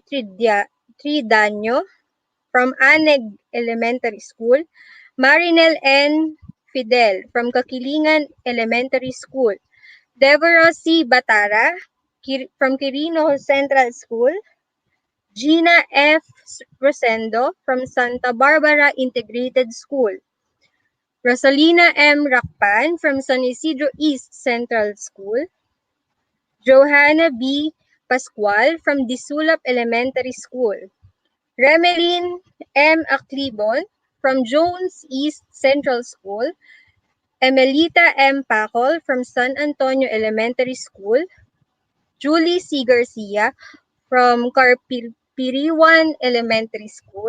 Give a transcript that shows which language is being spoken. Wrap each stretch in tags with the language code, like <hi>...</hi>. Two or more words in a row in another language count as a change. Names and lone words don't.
<en>Tridaño from Aneg Elementary School. Marinel N. Fidel from Kakilingan Elementary School. Deborah C. Batara from Quirino Central School. Gina F. Rosendo from Santa Barbara Integrated School. Rosalina M. Rakpan from San Isidro East Central School. Johanna B. Pascual from Disulap Elementary School. Remeline M. Aclibon from Jones East Central School. Emelita M. Pacol from San Antonio Elementary School. Julie C. Garcia from Carpiriwan Elementary School.</en>